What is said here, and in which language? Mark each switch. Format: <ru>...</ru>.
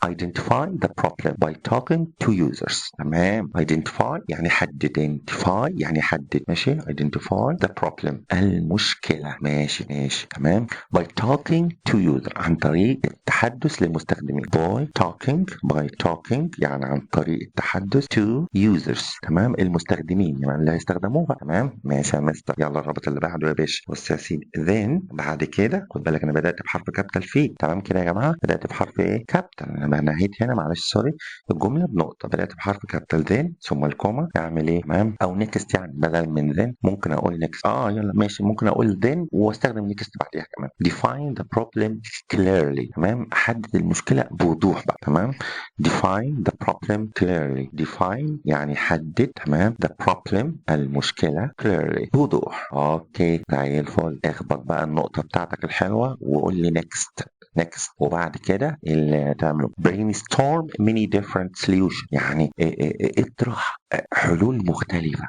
<en>identify the problem by talking to users.</en> <ar>تمام، identify يعني حدد، identify يعني حدد، ماشي.</ar> <en>identify the problem</en> <ar>المشكله، ماشي تمام.</ar> <en>by talking to user</en> <ar>عن طريق التحدث للمستخدمين.</ar> <en>by talking</en> <ar>يعني عن طريق التحدث</ar> <en>to users.</en> <ar>تمام، المستخدمين يعني اللي هيستخدموها. تمام ماشي يا مستر. يلا الرابط اللي بعده يا باشا. بص يا سيدي، then بعد كده خد بالك انا بدات بحرف كابيتال فيه. تمام كده يا جماعه، بدات بحرف ايه؟ كابيتال. انا نهيت هنا، معلش سوري، الجمله بنقطه. بدات بحرف كابيتال then ثم الكوما. اعمل ايه؟ تمام، او نيكست. يعني بدل من then ممكن اقول نيكست. يلا ماشي، ممكن اقول then واستخدم نيكست بعديها كمان.</ar> <en>define the problem clearly.</en> <ar>تمام، احدد المشكله بوضوح بقى.</ar> <en>تمام، define the problem clearly.</en> <ar>define يعني حدد. تمام،</ar> <en>the problem</en> <ar>المشكله clearly بوضوح. اوكي زي الفل. اخبط بقى النقطه بتاعتك الحلوه وقول لي next. وبعد كده اللي تعمله</ar> <en>brainstorm many different solution.</en> <ar>يعني اطرح حلول مختلفة.</ar>